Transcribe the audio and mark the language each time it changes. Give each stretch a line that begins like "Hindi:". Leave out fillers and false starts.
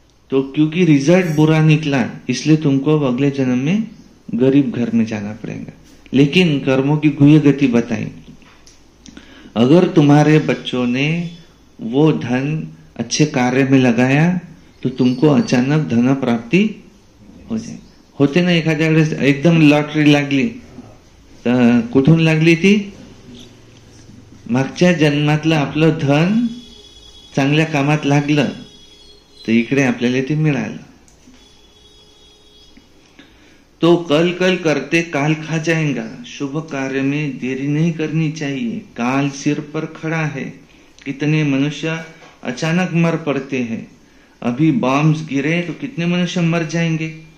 Hindi: तो क्योंकि रिजल्ट बुरा निकला, इसलिए तुमको अब अगले जन्म में गरीब घर में जाना पड़ेगा। लेकिन कर्मों की गुह्य गति बताई। अगर तुम्हारे बच्चों ने वो धन अच्छे कार्य में लगाया तो तुमको अचानक धन प्राप्ति हो जाए।
Marathi: होते ना एखाद्या वेळेस एकदम लॉटरी लागली तर कुठून लागली ती? मागच्या जन्मातलं आपलं धन चांगल्या कामात लागलं तर इकडे आपल्याला ते मिळालं।
Hindi: तो कल कल करते काल खा जाएगा, शुभ कार्य में देरी नहीं करनी चाहिए, काल सिर पर खड़ा है। कितने मनुष्य अचानक मर पड़ते हैं। अभी बॉम्ब्स गिरे तो कितने मनुष्य मर जाएंगे।